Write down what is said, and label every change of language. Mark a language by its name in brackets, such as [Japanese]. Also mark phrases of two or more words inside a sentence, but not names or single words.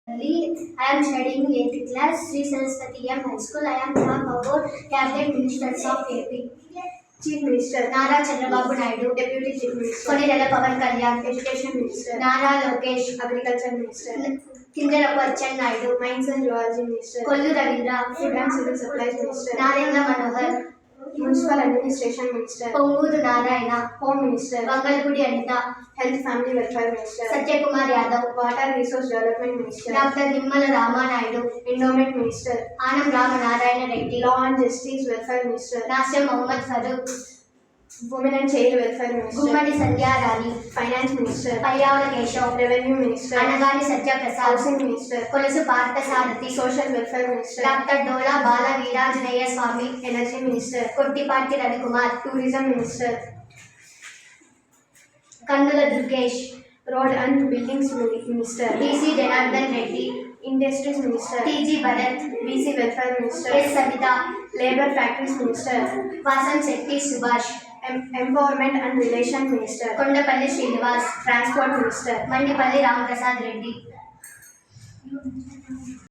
[English] I am studying 8th class, Sri Saraswati M High School. I am talk about Cabinet Ministers of AP. Chief Minister, Nara Chandrababu Naidu, Deputy Chief Minister, Konirala Pawan Kalyan, Education Minister, Nara Lokesh, Agriculture Minister, Kindalapu Acchen Naidu, Mines and Geology Minister, Kollu Ravindra, Food and Civil Supplies Minister, Narendra Manohar, Municipal Administration Minister, Ponguru Narayana, Home Minister, Vangalpudi Anita, Health Family Welfare Minister, Satyakumar Yadav, Water Resource Development Minister, Dr. Nimmala Rama Naidu, Endowment Minister, Anam Rama Narayana Reddy, Law and Justice Welfare Minister, Nasir Mohammad Farooq, Women and Child Welfare Minister, Gummadi Sandhya Rani, Finance Minister, Payyavada Keshav, Revenue Minister, Anagani Satya Prasad, Housing Minister, Kolasu Partha Sarathi, Social Welfare Minister, Dr. Dola Bala Veerajanaya Swami, Energy Minister, Kottipati Ravikumar, Tourism Minister, Kannula Durgesh, Road and Buildings Minister, DC Janardhan Reddy, Industries Minister, TG Bharat, BC Welfare Minister, S. Savita, Labour Factories Minister, Vasan Shetty Subhash, Empowerment and Relation Minister, Kondapalli Srinivas, Transport Minister. Mandipalli Ram Prasad Reddy.